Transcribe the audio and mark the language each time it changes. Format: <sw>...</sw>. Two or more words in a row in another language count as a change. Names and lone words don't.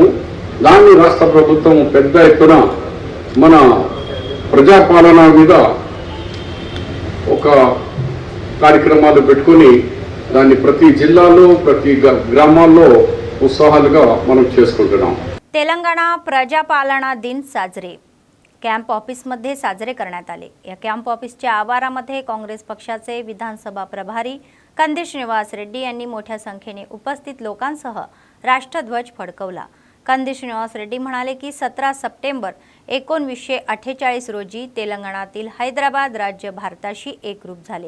<te>దాన్ని రాష్ట్ర ప్రభుత్వం పెద్ద ఎత్తున మన ప్రజాపాలన మీద ఒక కార్యక్రమాలు పెట్టుకొని దాన్ని ప్రతి జిల్లాలో ప్రతి గ్రామాల్లో ఉత్సాహాలుగా మనం చేసుకుంటున్నాం.</te> <mr>तेलंगणा प्रजापालना दिन साजरे कॅम्प ऑफिसमध्ये साजरे करण्यात आले. या कॅम्प ऑफिसच्या आवारामध्ये काँग्रेस पक्षाचे विधानसभा प्रभारी कंदी श्रीनिवास रेड्डी यांनी मोठ्या संख्येने उपस्थित लोकांसह राष्ट्रध्वज फडकवला. कंदी श्रीनिवास रेड्डी म्हणाले की 17 सप्टेंबर 1948 रोजी तेलंगणातील हैदराबाद राज्य भारताशी एकरूप झाले.</mr>